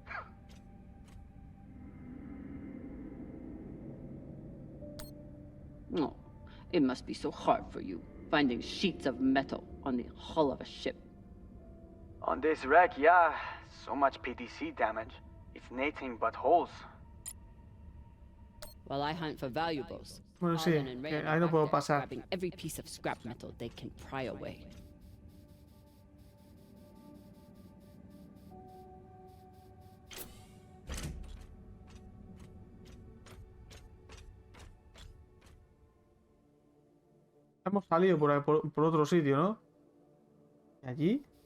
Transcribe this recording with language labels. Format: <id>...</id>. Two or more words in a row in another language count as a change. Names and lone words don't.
<en>Oh, it must be so hard for you, finding sheets of metal on the hull of a ship. On this wreck, yeah. So much PTC damage. It's nothing but holes. While I hunt for valuables,</en> <es>bueno, sí,</es> <en>Arlen and Rayan</en> <es>ahí</es> <en>are</en> <es>no</es> <en>back</en> <es>puedo</es> <en>there,</en> <es>pasar.</es> <en>grabbing every piece of scrap metal they can pry away.</en> <es>Hemos salido por otro sitio, ¿no? ¿Y allí?</es>